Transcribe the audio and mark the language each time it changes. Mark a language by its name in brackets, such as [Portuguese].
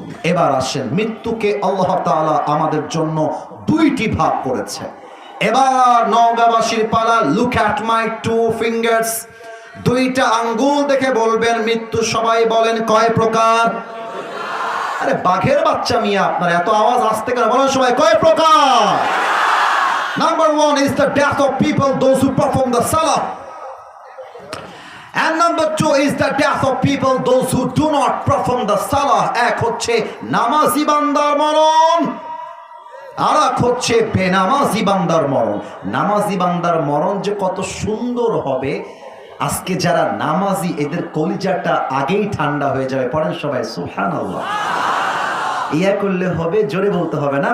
[Bangla] এবার আসেন, মৃত্যুকে আল্লাহ তাআলা আমাদের জন্য দুইটি ভাগ করেছে। এবার নওগাঁবাসীর পালা। [English] Look at my two fingers. [Bangla] দুইটা আঙ্গুল দেখে বলবেন মৃত্যু। সবাই বলেন কয় প্রকার? আরে বাঘের বাচ্চা মিয়া, আপনার এত আওয়াজ আসতে কেন? বলেন সবাই কয় প্রকার? [English] Number 1 is the death of people, those who perform the salah. And number 2 is the death of people, those who do not perform the salah. [Bangla] এক হচ্ছে নামাজি বান্দার মরণ, আর এক হচ্ছে বেনামাজি বান্দার মরণ। নামাজি বান্দার মরণ যে কত সুন্দর হবে, আজকে যারা নামাজি এদের কলিজাটা আগেই ঠান্ডা হয়ে যাবে। পড়েন সবাই সুবহানাল্লাহ। ইয়া করলে হবে, জোরে বলতে হবে না।